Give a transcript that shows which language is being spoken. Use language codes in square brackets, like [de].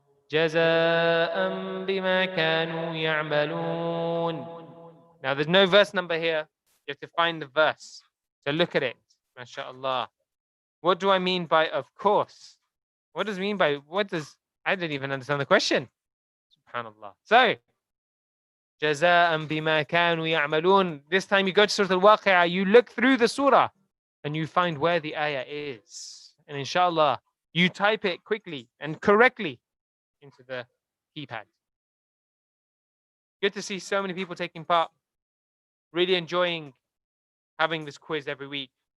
[ar] جزاء بما كانوا يعملون. [en] Now there's no verse number here. You have to find the verse. So look at it. MashaAllah. What do I mean by of course? What does it mean by I didn't even understand the question. Subhanallah. [ar] So جزاء بما كانوا يعملون. [en] This time you go to Surah Al-Waqi'ah, you look through the surah and you find where the ayah is. And inshallah, you type it quickly and correctly into the keypad. Good to see so many people taking part. Really enjoying having this quiz every week.